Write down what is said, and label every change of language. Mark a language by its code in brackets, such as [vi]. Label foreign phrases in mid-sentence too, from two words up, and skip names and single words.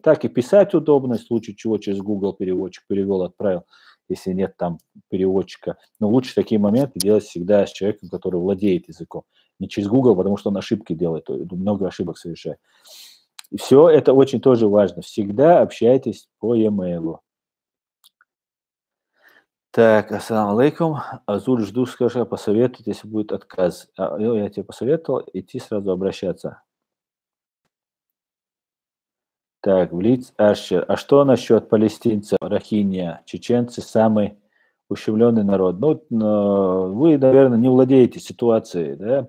[ru] Так и писать удобно, в случае чего через Google переводчик перевел, отправил, если нет там переводчика. Но лучше такие моменты делать всегда с человеком, который владеет языком. Не через Google, потому что он ошибки делает, много ошибок совершает. Все это очень тоже важно. Всегда общайтесь по e-mail. Так, [ar] السلام عليكم. [ru] Азуль, жду, скажи, посоветуй, если будет отказ. Я тебе посоветовал идти сразу обращаться. Так, Блиц Ашер. А что насчет палестинцев, Рахиния? Чеченцы самый ущемленный народ. Ну, вы, наверное, не владеете ситуацией, да?